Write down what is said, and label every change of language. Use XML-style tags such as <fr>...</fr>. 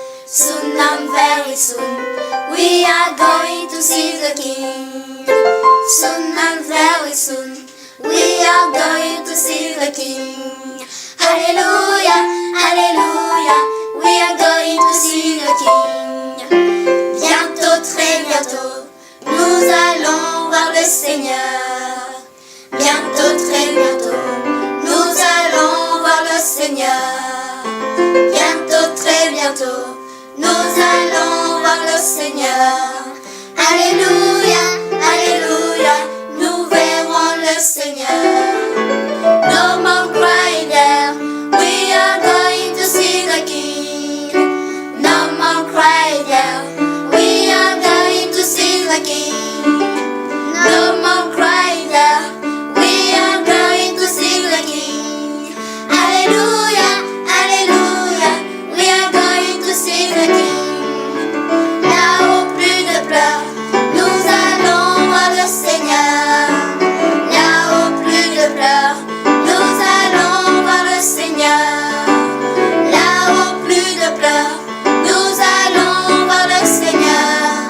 <en>Soon and very soon, we are going to see the King. Soon and very soon, we are going to see the King. Hallelujah, hallelujah, we are going to see the King.</en> <fr>Bientôt, très bientôt, nous allons voir le Seigneur. Bientôt, très bientôt, nous allons voir le Seigneur. Bientôt, très bientôt, nous allons voir le Seigneur. Alléluia, alléluia, nous verrons le Seigneur.</fr> <en>No more cry there, we are going to see the King. No more cry there, we are going to see the King. No more cry there, we are going to see the King. Alléluia, alléluia, we are going to see the King.</en> <fr>Là-haut, plus de pleurs, nous allons voir le Seigneur. Là-haut, plus de pleurs, nous allons voir le Seigneur. Là-haut, plus de pleurs, nous allons voir le Seigneur.</fr>